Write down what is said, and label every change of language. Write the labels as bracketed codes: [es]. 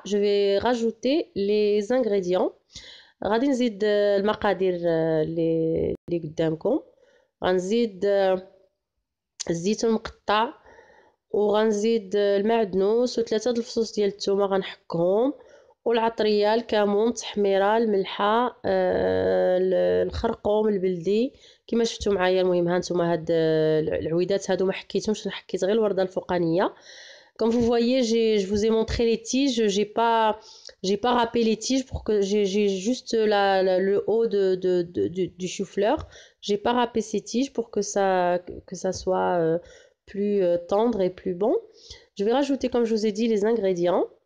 [fr] Je vais rajouter les ingrédients. [ar] غادي نزيد المقادير اللي قدامكم. غنزيد الزيتون مقطع، وغنزيد المعدنوس و3 الفصوص ديال الثومه غنحكهم، والعطريه، الكمون، التحميره، الملحه، الخرقوم البلدي كما شفتوا معايا. المهم ها نتوما هاد العويدات هادو ما حكيتهمش، حكيت غير الورده الفوقانيه. [fr] Comme vous voyez, je vous ai montré les tiges, j'ai pas râpé les tiges pour que j'ai juste le haut du chou-fleur. J'ai pas râpé ces tiges pour que ça soit plus tendre et plus bon. Je vais rajouter, comme je vous ai dit, les ingrédients.